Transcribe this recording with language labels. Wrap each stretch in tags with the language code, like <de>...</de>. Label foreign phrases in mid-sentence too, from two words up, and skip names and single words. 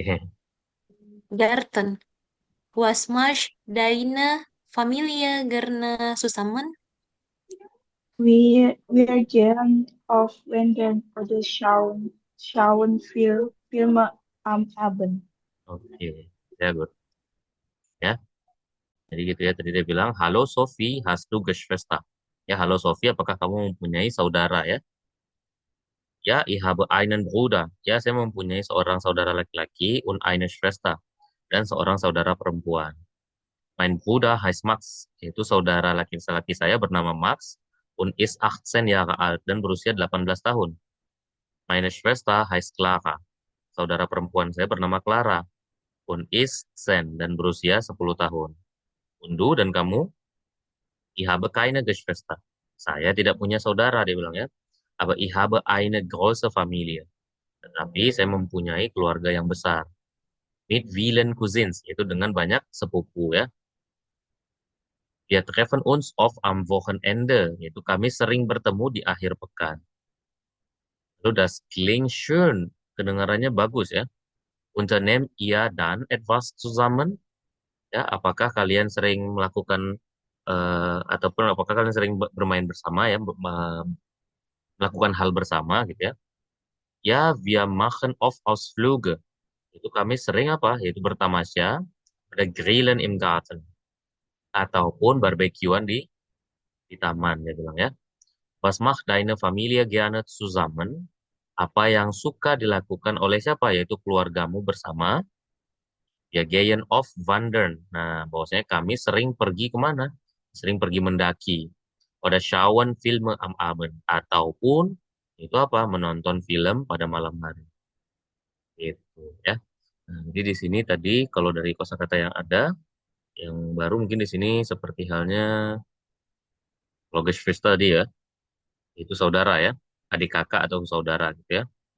<de>Garten. Was macht deine Familie gerne zusammen? Wir gehen auf Wandern oder schauen Filme am Abend. Oke, sehr gut.</de> <id>Ya, jadi gitu ya. Tadi dia bilang, halo Sophie,</id> <de>hast du Geschwister?</de> <id>Ya, halo Sophie, apakah kamu mempunyai saudara ya? Ya,</id> <de>ich habe einen Bruder.</de> <id>Ya, saya mempunyai seorang saudara laki-laki</id> <de>und eine Schwester.</de> <id>Dan seorang saudara perempuan.</id> <de>Mein Bruder heißt Max.</de> <id>Yaitu saudara laki-laki saya bernama Max.</id> <de>Und ist 18 Jahre alt.</de> <id>Dan berusia 18 tahun.</id> <de>Meine Schwester heißt Clara.</de> <id>Saudara perempuan saya bernama Clara.</id> <de>Und ist 10.</de> <id>Dan berusia 10 tahun.</id> <de>Und du</de> <id>dan kamu?</id> <de>Ich habe keine Geschwister.</de> <id>Saya tidak punya saudara, dia bilang ya.</id> <de>Aber ich habe eine große Familie.</de> <id>Tetapi saya mempunyai keluarga yang besar.</id> <de>Mit vielen Cousins,</de> <id>yaitu dengan banyak sepupu ya.</id> <de>Wir treffen uns oft am Wochenende,</de> <id>yaitu kami sering bertemu di akhir pekan.</id> <de>Lalu das klingt schön,</de> <id>kedengarannya bagus ya.</id> <de>Unternehmt ihr dann etwas zusammen?</de> <id>Ya, apakah kalian sering melakukan ataupun apakah kalian sering bermain bersama ya, melakukan hal bersama gitu ya. Ya,</id> <de>wir machen oft Ausflüge.</de> <id>Itu kami sering apa? Yaitu bertamasya, ada</id> <de>grillen im Garten</de> <id>ataupun barbekyuan di taman dia bilang ya.</id> <de>Was macht deine Familie gerne zusammen?</de> <id>Apa yang suka dilakukan oleh siapa? Yaitu keluargamu bersama. Ya,</id> <de>gehen oft wandern.</de> <id>Nah, bahwasanya kami sering pergi kemana? Sering pergi mendaki.</id> <de>Pada schauen Filme am Abend.</de> <id>Ataupun itu apa? Menonton film pada malam hari. Gitu ya. Nah, jadi di sini tadi kalau dari kosakata yang ada, yang baru mungkin di sini seperti halnya Logesh tadi ya, itu saudara ya, adik kakak atau saudara gitu ya.</id>